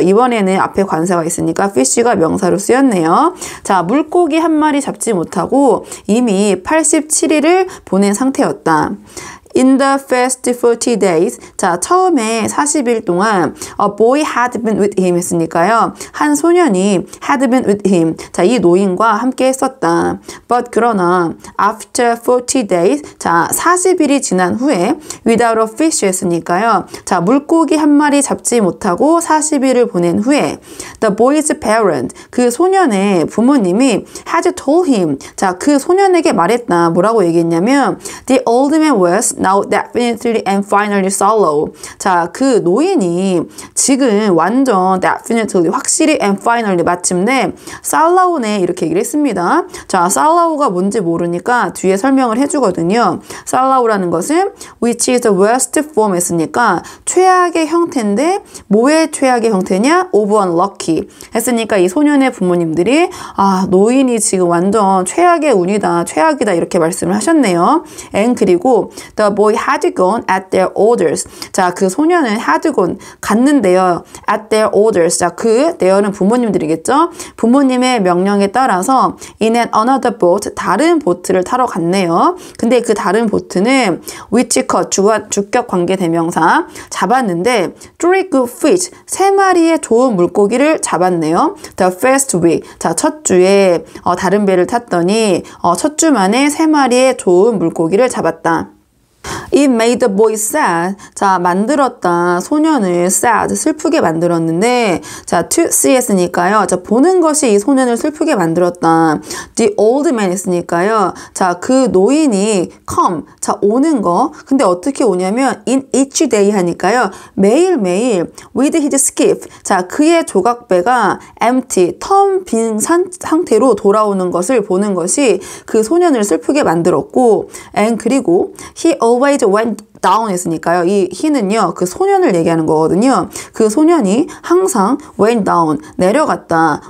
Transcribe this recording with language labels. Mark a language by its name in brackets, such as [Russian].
[Korean] 이번에는 앞에 관사가 있으니까 fish가 명사로 쓰였네요. 자, 물고기 한 마리 잡지 못하고 이미 87일을 보낸 상태였다. [English] In the first 40 days, [Korean] 자, 처음에 40일 동안 [English] a boy had been with him [Korean] 했으니까요. 한 소년이 [English] had been with him, [Korean] 자, 이 노인과 함께 했었다. [English] But [Korean] 그러나 [English] after 40 days, [Korean] 자, 40일이 지난 후에 [English] without a fish [Korean] 했으니까요. 자, 물고기 한 마리 잡지 못하고 40일을 보낸 후에 [English] the boy's parent, [Korean] 그 소년의 부모님이 [English] had told him, [Korean] 자, 그 소년에게 말했다. 뭐라고 얘기했냐면 [English] the old man was now definitely and finally sallow. [Korean] 자, 그 노인이 지금 완전 definitely, 확실히 [English] and finally, [Korean] 마침내 sallow네, 이렇게 얘기를 했습니다. 자, sallow가 뭔지 모르니까 뒤에 설명을 해주거든요. sallow라는 것은 [English] which is the worst form [Korean] 했으니까 최악의 형태인데, 뭐의 최악의 형태냐? [English] of unlucky [Korean] 했으니까 이 소년의 부모님들이 노인이 지금 완전 최악의 운이다, 최악이다, 이렇게 말씀을 하셨네요. [English] and [Korean] 그리고 [English] the boy had gone at their orders. [Korean] 자, 그 소년은 [English] had gone, [Korean] 갔는데요. [English] at their orders. [Korean] 자, 그 there는 부모님들이겠죠? 부모님의 명령에 따라서 [English] in another boat, [Korean] 다른 보트를 타러 갔네요. 근데 그 다른 보트는 [English] which caught, [Korean] 주격 관계 대명사, 잡았는데 [English] 3 good fish, [Korean] 3마리의 좋은 물고기를 잡았네요. [English] the first week. [Korean] 자, 첫 주에 다른 배를 탔더니 첫 주 만에 3마리의 좋은 물고기를 잡았다. [English] It made the boy sad. [Korean] 자, 만들었다. 소년을 sad, 슬프게 만들었는데, 자, [English] to see [Korean] 했으니까요. 자, 보는 것이 이 소년을 슬프게 만들었다. [English] The old man [Korean] 했으니까요. 자, 그 노인이 come, 자, 오는 거. 근데 어떻게 오냐면 [English] in each day [Korean] 하니까요. 매일매일 [English] with his skiff. [Korean] 자, 그의 조각배가 empty, 텅 빈 상태로 돌아오는 것을 보는 것이 그 소년을 슬프게 만들었고, and 그리고 [English] he always went down [Korean] 했으니까요. 이 he는요, 그 소년을 얘기하는 거거든요. 그 소년이 항상 [English] went down, [Korean] 내려갔다.